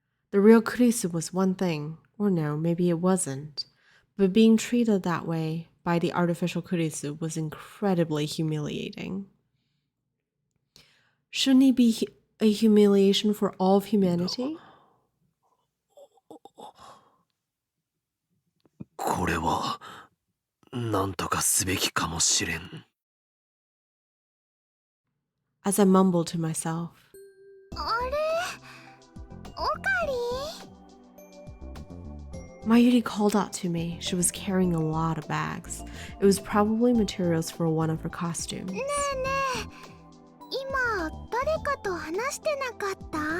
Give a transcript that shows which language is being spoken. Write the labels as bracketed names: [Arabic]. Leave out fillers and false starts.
[English] The real Kurisu was one thing, or no, maybe it wasn't. But being treated that way by the artificial Kurisu was incredibly humiliating. Shouldn't it be a humiliation for all of humanity? [Japanese] これはなんとかすべきかもしれん。 [English] As I mumbled to myself. [Japanese] あれ、オカリン [English] Mayuri called out to me. She was carrying a lot of bags. It was probably materials for one of her costumes. [Japanese] ねえねえ、今誰かと話してなかった？